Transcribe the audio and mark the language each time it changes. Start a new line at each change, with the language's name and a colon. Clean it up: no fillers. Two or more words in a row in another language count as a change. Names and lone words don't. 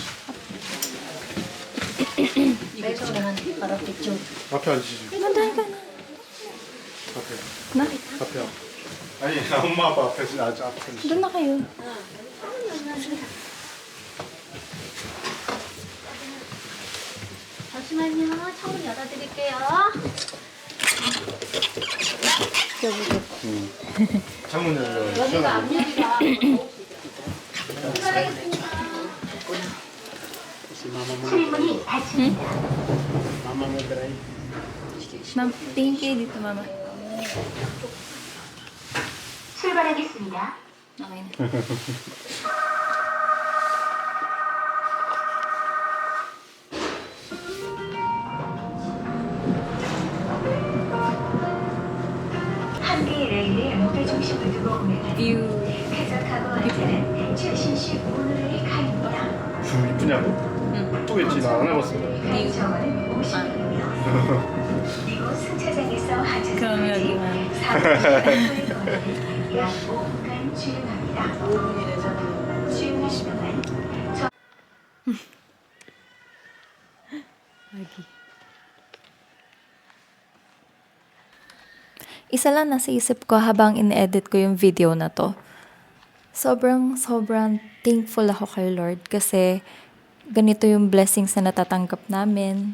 Filipino: Ito naman para picture.
Korean: 앞에 앉으시죠.
Filipino: Manday ka na.
Korean: 앞에
Filipino: Bakit?
Korean: 앞에. 아니 엄마 아빠 앞에 아주 앞에.
Filipino: Doon na kayo.
Korean: 잠시만요. 창문 열어드릴게요. 창문 열려. 여기가 앞유리가
Filipino: Si mama mo
Korean: 출입문이 닫힙니다.
Filipino: Mama mo drive. Ma'am, tingin kayo dito, mama.
Korean: 출발하겠습니다.
Filipino: Okay na.
Korean: 한 개의 레일에 무게 중심을 두고 운행하는 View. 쾌적하고 안전한 최신식 모노레일 카입니다. 줄 이쁘냐고? 이쁘겠지 나 안 해봤어. 정원은 50분이며 이곳 승차장에서 하차 그럼 여기만. 4분의 거리를 약 5분간 주행합니다. 5분이래잖아요. 주행하시는 동안
Filipino: Isa lang nasa isip ko habang in-edit ko yung video na to. Sobrang thankful ako kay Lord kasi ganito yung blessings na natatanggap namin.